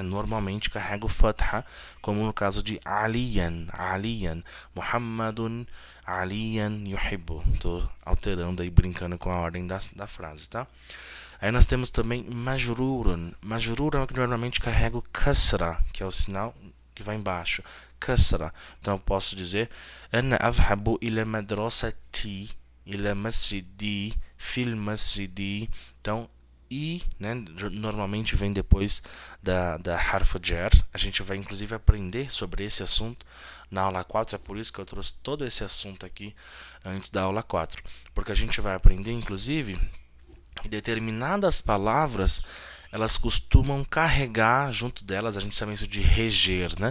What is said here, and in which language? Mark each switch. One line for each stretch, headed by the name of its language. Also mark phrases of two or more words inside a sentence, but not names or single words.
Portuguese: Normalmente carrega o fatha, como no caso de Aliyan,
Arabic: محمدٌ عليًّا يحبُّ.
Portuguese: Estou alterando aí, brincando com a ordem da frase, tá? Aí nós temos também majrurun. Majrurun é o que normalmente carrega o kasra, que é o sinal que vai embaixo. Kasra. Então eu posso dizer
Arabic: أنا أذهب إلى المدرسةِ إلى المسجدِ في المسجدِ.
Portuguese: Então, né, normalmente vem depois da
Arabic: حرف جر.
Portuguese: A gente vai inclusive aprender sobre esse assunto na aula 4, é por isso que eu trouxe todo esse assunto aqui antes da aula 4, porque a gente vai aprender inclusive que determinadas palavras elas costumam carregar junto delas, a gente chama isso de reger, né?